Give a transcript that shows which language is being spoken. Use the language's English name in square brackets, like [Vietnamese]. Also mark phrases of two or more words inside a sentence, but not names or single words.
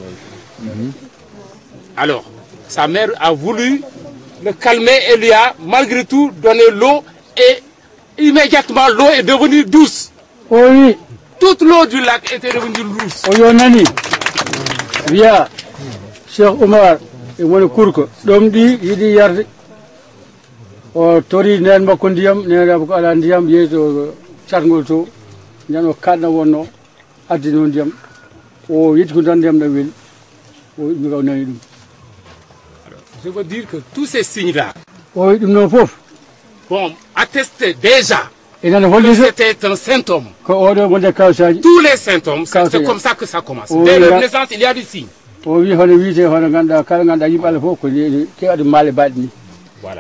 [French] Alors, sa mère a voulu le calmer et lui a malgré tout donné l'eau et immédiatement l'eau est devenue douce. Oui. Toute l'eau du lac était devenue douce. [Fula] Oyonani, via Cheikh Omar et woni kurko ɗom ɗi yiɗi yarde o tori nen makko ndiyam nenamo ko ala ndiyam yeeso catgol to nden o kaɗna wonno addino ndiyam o yiɗi ko tan ndiyam ɗam weeli [French] Je veux dire que tous ces signes-là attestent déjà que c'était un symptôme. Tous les symptômes, c'est comme ça que ça commence. Dès la naissance, il y a des signes. Voilà.